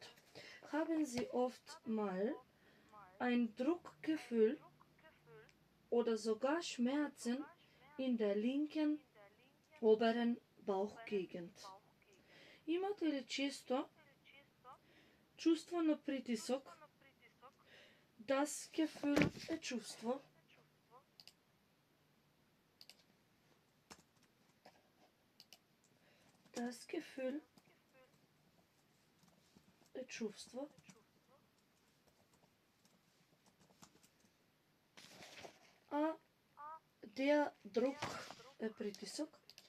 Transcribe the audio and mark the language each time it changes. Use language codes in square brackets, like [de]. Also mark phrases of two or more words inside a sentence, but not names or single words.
[de] Haben Sie oft mal ein Druckgefühl oder sogar Schmerzen in der linken oberen Bauchgegend? [mk] Имате ли често чувство на притисок? [de] Das Gefühl [mk] е чувство. [de] Das Gefühl [mk] е чувство. А [de] der Druck [mk] е притисок.